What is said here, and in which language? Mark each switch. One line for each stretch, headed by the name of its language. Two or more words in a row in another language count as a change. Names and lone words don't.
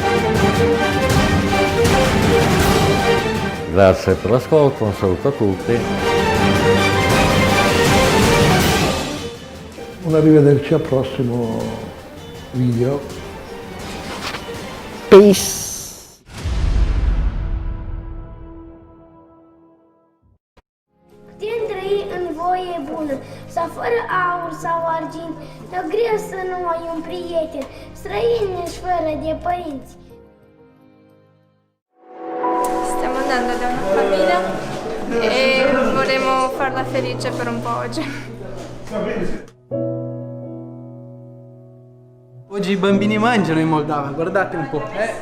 Italian: Grazie per l'ascolto, un saluto a tutti. Un arrivederci al prossimo video. Peace.
Romanian: Bună, sau fără aur sau argint, dar greu să nu ai un prieten, străin și fără de părinți.
Italian: Stiamo andando da una famiglia e vorremmo farla felice per un po' oggi. Oggi i bambini mangiano in Moldava, guardate un po'.